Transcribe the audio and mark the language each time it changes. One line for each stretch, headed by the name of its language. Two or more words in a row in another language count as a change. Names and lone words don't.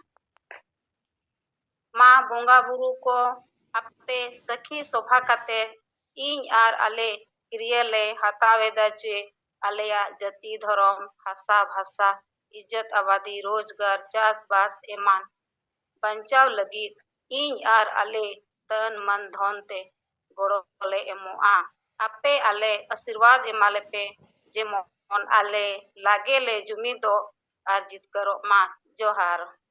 Santali: मा बोंगा बुरु को आपे सखी शोभा काते इन आर आले क्रिया ले हतावेदा चे आलेया
Hindi: जाति धर्म भाषा भाषा इज्जत आबादी रोजगार
Santali: चास बास एमान बंचाव लगित इन आर आले
Hindi: तन मन धन
Santali: ते गड़ो ले एमोआ आपे आले आशीर्वाद एमाले पे जेमन आले लागे ले जुमी दो आर जितकरो मा जोहार।